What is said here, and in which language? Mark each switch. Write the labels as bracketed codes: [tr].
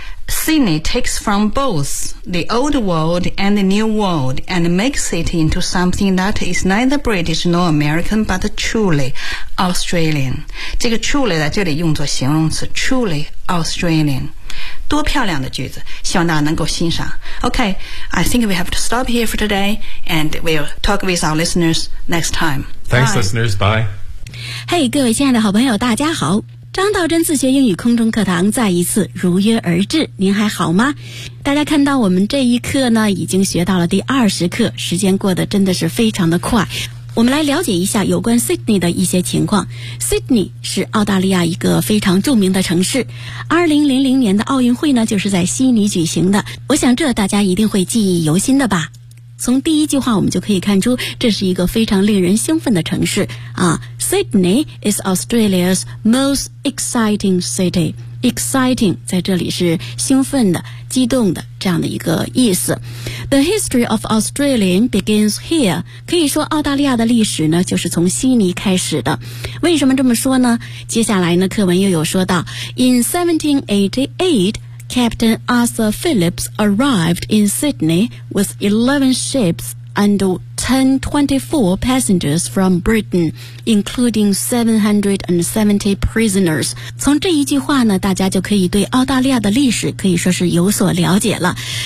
[en] Sydney takes from both the old world and the new world and makes it into something that is neither British nor American but truly Australian. [zh] 这个 truly 在这里用作形容词 [en] truly Australian. [zh] 多漂亮的句子，希望大家能够欣赏。 [en] Okay, I think we have to stop here for today and we'll talk with our listeners next time. Thanks, bye. Listeners. Bye. [zh] Hey, 各位亲爱的好朋友大家好。张道真自学英语空中课堂再一次如约而至，您还好吗？大家看到我们这一课呢，已经学到了第20课，时间过得真的是非常的快。我们来了解一下有关 Sydney 的一些情况。Sydney 是澳大利亚一个非常著名的城市，2000年的奥运会呢，就是在悉尼举行的，我想这大家一定会记忆犹新的吧。从第一句话我们就可以看出，这是一个非常令人兴奋的城市啊。 [en] Sydney is Australia's most exciting city. [zh] Exciting 在这里是兴奋的、激动的这样的一个意思。 [en] The history of Australia begins here. [zh] 可以说澳大利亚的历史呢，就是从悉尼开始的。为什么这么说呢？接下来呢，课文又有说到 ， [en] In 1788. Captain Arthur Phillips arrived in Sydney with 11 ships and 1024 passengers from Britain, including 770 prisoners. [zh] 从这一句话呢，大家就可以对澳大利亚的历史可以说是有所了解了。